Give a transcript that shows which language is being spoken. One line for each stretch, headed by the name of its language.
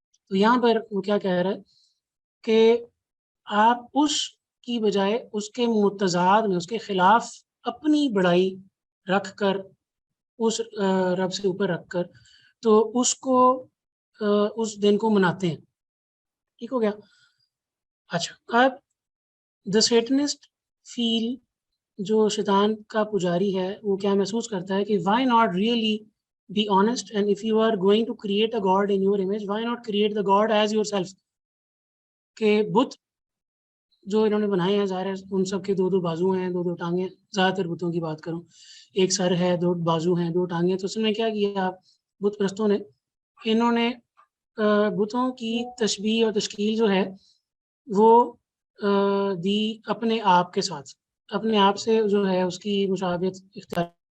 Urdu: تو یہاں پر وہ کیا کہہ رہا ہے کہ آپ اس کی بجائے اس کے متضاد میں, اس کے خلاف اپنی بڑائی رکھ کر, اس رب سے اوپر رکھ کر, تو اس کو اس دن کو مناتے ہیں. ٹھیک ہو گیا. اچھا, اب
English: the satanist feel,
Urdu: جو شیطان کا پجاری ہے, وہ کیا محسوس کرتا ہے کہ
English: Why not really be honest, and if you are going to create a god in your image, why not create the god as yourself.
Urdu: کہ بت جو انہوں نے بنائے ہیں ظاہر ہے ان سب کے دو دو بازو ہیں, دو دو ٹانگیں, زیادہ تر بتوں کی بات کروں, ایک سر ہے, دو بازو ہیں, دو ٹانگیں. تو اس نے کیا کیا, بت پرستوں نے, انہوں نے بتوں کی تشبیہ اور تشکیل جو ہے وہ دی اپنے آپ کے ساتھ, اپنے آپ سے جو ہے اس کی مشابہت اختیار.